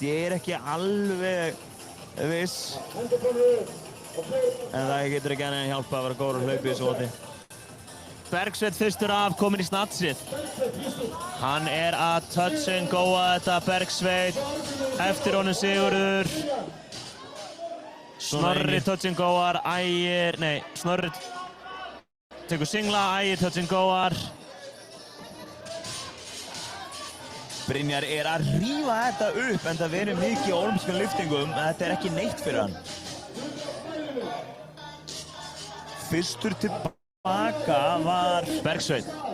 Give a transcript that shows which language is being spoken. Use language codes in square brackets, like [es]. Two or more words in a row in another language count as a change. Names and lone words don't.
[is] Ég er ekki alveg viss en það getur ekki enn að hjálpa að vera góður að hlaupa í þessu móti. Bergsveinn fyrstur af kominn í snatsið. Hann er að [en] touch and goa [is] þetta Bergsveinn. Eftir honum Sigurður. Snorri [en] touch and goar, [is] Ægir, nei, Snorri tekur singla, Ægir [en] touch and goar. [is] Brynjar er að rífa þetta upp en það verður mikið olímpískum lyftingum en þetta er ekki neitt fyrir hann. Fyrstur tilbaka var Bergsveinn.